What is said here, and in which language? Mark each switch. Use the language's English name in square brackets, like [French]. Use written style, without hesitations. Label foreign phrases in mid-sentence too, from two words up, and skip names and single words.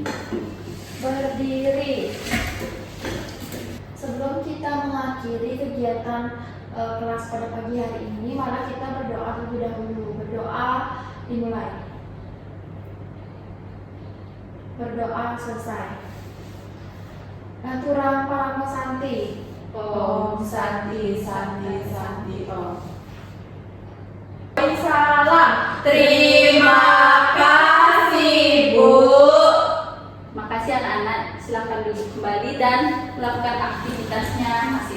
[Indonesian] Berdiri. Sebelum kita mengakhiri kegiatan kelas pada pagi hari ini, mari kita berdoa terlebih dahulu. Berdoa dimulai. Berdoa selesai. [Balinese] Aturang Parama Santi. [Sanskrit] Om Santi Santi Santi Om. [Indonesian] Salam. Terima kasih, Bu. Makasih anak-anak, silakan duduk kembali dan melakukan aktivitasnya